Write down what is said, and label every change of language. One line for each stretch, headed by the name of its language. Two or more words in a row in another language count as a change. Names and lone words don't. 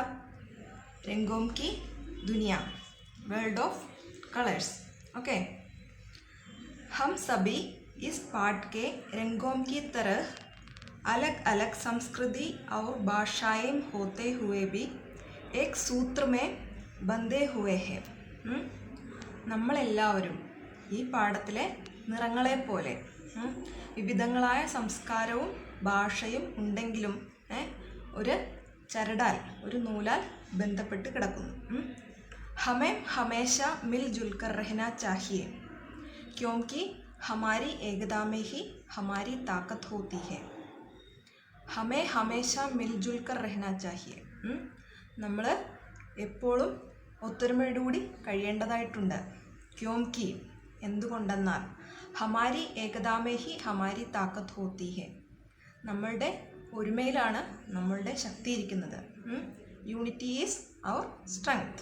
Hindi: रंगों की दुनिया,
English: world of colours.
Hindi: ओके, हम सभी इस पाठ के रंगों की तरह अलग अलग संस्कृति और भाषाएं होते हुए भी एक सूत्र में बंधे हुए हैं।
Malayalam: നമ്മളെല്ലാവരും ഈ പാഠത്തിലെ നിറങ്ങളെ പോലെ വിവിധങ്ങളായ സംസ്കാരവും ഭാഷയും ഉണ്ടെങ്കിലും ഒരു ചരടാൽ, ഒരു നൂലാൽ ബന്ധപ്പെട്ട് കിടക്കുന്നു.
Hindi: ഹമേं हमेशा मिलजुल कर रहना चाहिए क्योंकि हमारी एकता में ही हमारी ताकत होती है. हमें हमेशा मिलजुल कर रहना चाहिए.
Malayalam: നമ്മൾ എപ്പോഴും ഒത്തൊരുമയോടുകൂടി കഴിയേണ്ടതായിട്ടുണ്ട്. ക്യോംകി, എന്തുകൊണ്ടെന്നാൽ
Hindi: हमारी एकता में ही हमारी ताकत होती है,
Malayalam: നമ്മളുടെ ഒരുമയിലാണ് നമ്മളുടെ ശക്തി ഇരിക്കുന്നത്.
English: Unity is our strength.